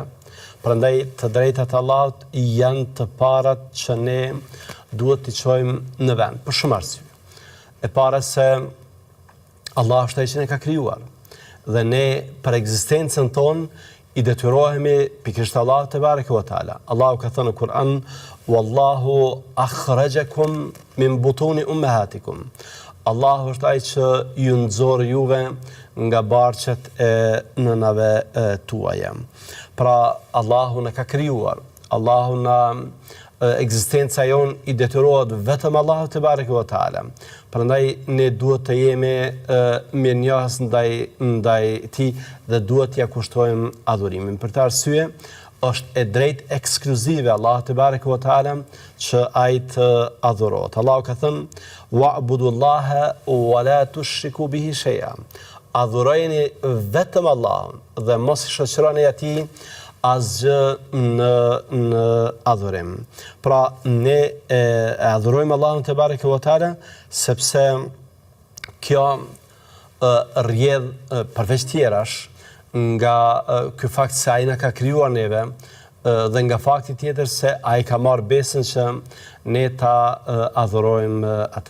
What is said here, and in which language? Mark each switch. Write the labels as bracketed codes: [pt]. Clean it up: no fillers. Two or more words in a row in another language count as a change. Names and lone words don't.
[sq] Prandaj të drejtat e Allahut janë të parat që ne duhet t'i çojmë në vend, për shumë arsye. E para se Allah është ai që ne ka krijuar dhe ne për ekzistencën tonë i detyrohemi pikërisht Allahut [ar] تبارك وتعالى. [sq] Allahu ka thënë në Kur'an: [ar] "والله أخرجكم من بطون أمهاتكم." [sq] Allahu është ai që ju nxorr juve nga barqet e nënave tuaja. Pra, Allahu në ka krijuar, Allahu në ekzistenca jonë i detyrohet vetëm Allahut [ar] تبارك وتعالى. [sq] Prandaj ne duhet të jemi mirënjohës ndaj tij dhe duhet t'ia kushtojmë adhurimin. Për këtë arsye, është e drejtë ekskluzive Allahut [ar] تبارك وتعالى [sq] që ai të adhurohet. Allahu ka thënë: [ar] "واعبدوا الله ولا تشركوا به شيئا." [sq] Adhurojeni vetëm Allahun dhe mos i shoqëroni atij asgjë në adhurim. Pra, ne adhurojmë Allahun [ar] تبارك وتعالى [sq] sepse kjo rrjedh përveç tjerash nga ky fakt se ai na ka krijuar neve dhe nga fakti tjetër se ai ka marrë besën që ne ta adhurojmë atë.